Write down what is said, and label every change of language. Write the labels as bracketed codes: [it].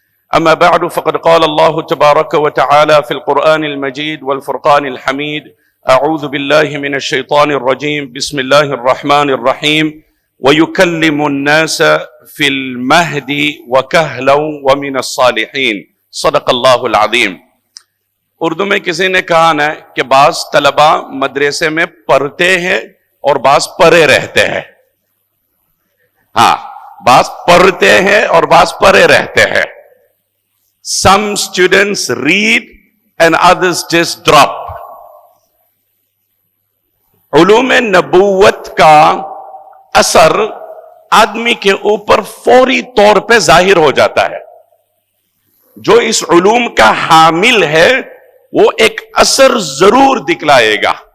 [ar] أما بعد فقد قال الله تبارك وتعالى في القرآن المجيد والفرقان الحميد: أعوذ بالله من الشيطان الرجيم. بسم الله الرحمن الرحيم. ويكلم الناس في المهد وكهلا ومن الصالحين. صدق اللہ العظیم. [ur] اردو میں کسی نے کہا نا کہ بعض طلبہ مدرسے میں پڑھتے ہیں اور بعض پڑھے رہتے ہیں. ہاں، بعض پڑھتے ہیں اور بعض پڑھے رہتے ہیں. [en] Some students read and others just drop. [ur] علوم نبوت کا اثر آدمی کے اوپر فوری طور پہ ظاہر ہو جاتا ہے. جو اس علوم کا حامل ہے وہ ایک اثر ضرور دکھلائے گا.